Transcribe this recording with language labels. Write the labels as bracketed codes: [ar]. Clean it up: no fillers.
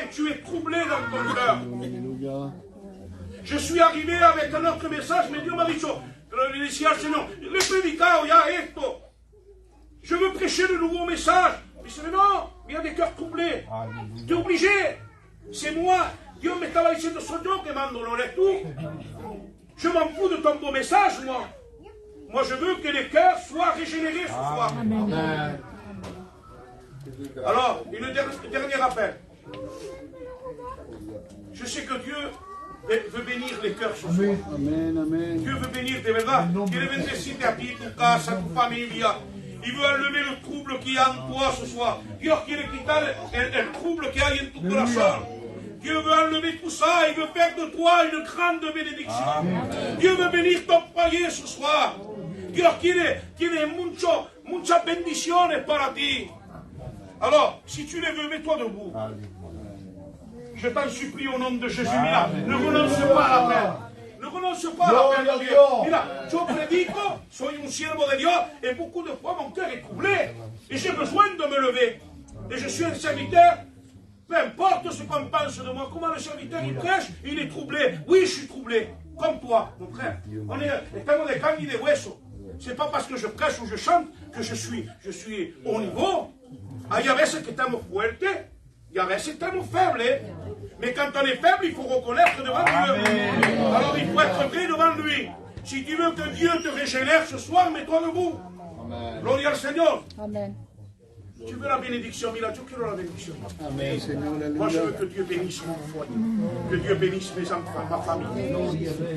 [fr] Tu es troublé dans ton cœur. Je suis arrivé avec un autre message, mais Dieu m'a dit, [es] le decía al Señor, le he predicado ya esto. [fr] Je veux prêcher le nouveau message. Il dit, mais non, il y a des cœurs troublés. Tu es obligé. C'est moi. [es] Dieu me estaba diciendo, soy yo que mando, ¿no eres tú? [fr] Je m'en fous de ton beau message, moi. Moi, je veux que les cœurs soient régénérés ce soir. Amen. Alors, une dernier appel. Je sais que Dieu veut bénir les cœurs ce soir. Amen. Dieu veut bénir [es] de verdad. Quiere bendecirte a ti, tu casa, tu familia. [fr] Il veut enlever le trouble qu'il y a en toi ce soir. Dieu [es] quiere quitar el [fr] trouble qu'il y a [es] en tu corazón. [fr] Dieu veut enlever tout ça. Il veut faire de toi une grande bénédiction. Amen. Dieu veut bénir ton foyer ce soir. [es] Dios tiene muchas bendiciones para ti. [fr] Alors, si tu les veux, mets-toi debout. Je t'en supplie au nom de Jésus. Mira, ne renonce pas à l'appel. Ne renonce pas à l'appel de Dieu. [es] Mira, yo predico, soy un siervo de Dios, [fr] et beaucoup de fois mon cœur est troublé. Et j'ai besoin de me lever. Et je suis un serviteur. Peu importe ce qu'on pense de moi, comment le serviteur il prêche, il est troublé. Oui, je suis troublé. Comme toi, mon frère. [es] Estamos de carne y de hueso. [fr] C'est pas parce que je prêche ou je chante que je suis au niveau. [es] Hay a veces que estamos fuertes y a veces estamos faibles. [fr] Mais quand on est faible, il faut reconnaître devant Dieu. Alors il faut être vrai devant lui. Si tu veux que Dieu te régénère ce soir, mets-toi debout. Amen. [es] Gloria al Señor. [fr] Amen. Tu veux la bénédiction, Mila, [es] yo quiero [fr] la bénédiction. Amen, Seigneur. Moi, je veux que Dieu bénisse mon foyer, que Dieu bénisse mes enfants, ma famille.